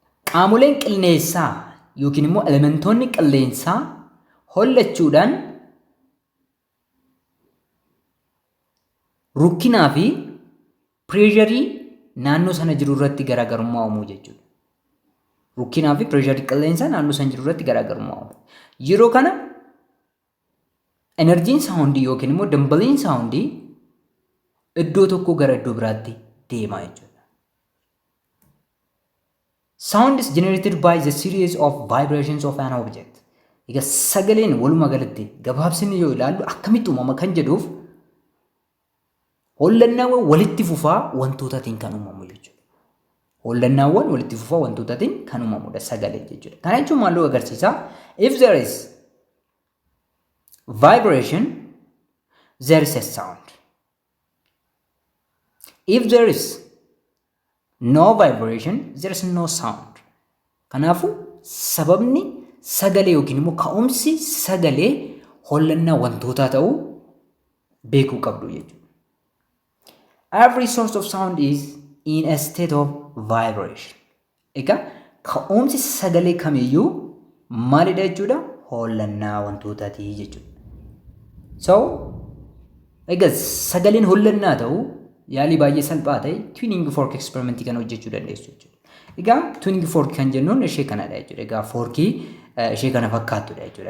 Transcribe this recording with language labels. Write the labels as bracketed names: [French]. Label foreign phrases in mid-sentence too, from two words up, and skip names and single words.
[Oromo] qaamoleen qilleensaa yookiin immoo elementoonni qilleensaa hollachuudhaan rukkinaa fi pireesharii naannoo sana jiru irratti garaagarummaa uumuu jechuudha. Rukkinaa fi pireesharii qilleensaa naannoo sana jiru irratti garaagarummaa uumuu. Yeroo kana enerjiin saawundii yookiin immoo dambaliin saawundii iddoo tokkoo gara iddoo biraatti deemaa jechuudha. [English] Sound is generated by the series of vibrations of an object. [Oromo] Egaa sagaleen walumaa galatti gabaabsinni yoo ilaallu akkamitti uumama kan jedhuuf hollannaawwan walitti fufaa wantootaatiin kan uumamu jechuudha. Hollannaawwan walitti fufaa wantootaatiin kan uumamudha sagalee jechuudha. Kana jechuun maal agarsiisa? [English] If there is vibration, there is a sound. If there is no vibration, there is no sound. [Oromo] Kanaafu sababni sagalee yookiin immoo ka'umsi sagalee hollannaa wantootaa ta'uu beekuu qabdu jechuudha. [English] Every source of sound is in a state of vibration. [Oromo] Egaa ka'umsi sagalee kamiyyuu maalidha jechuudha? Hollannaa wantootaati jechuudha. So egaa sagaleen hollannaa ta'uu yaalii baay'ee salphaa ta'e [English] tuning fork [Oromo] experimentii kana hojjechuu dandeessu jechuudha. Egaa [English] tuning fork [Oromo] kan jennuun ishee kanadha jechuudha. Egaa forkii ishee kana fakkaattudha jechuudha.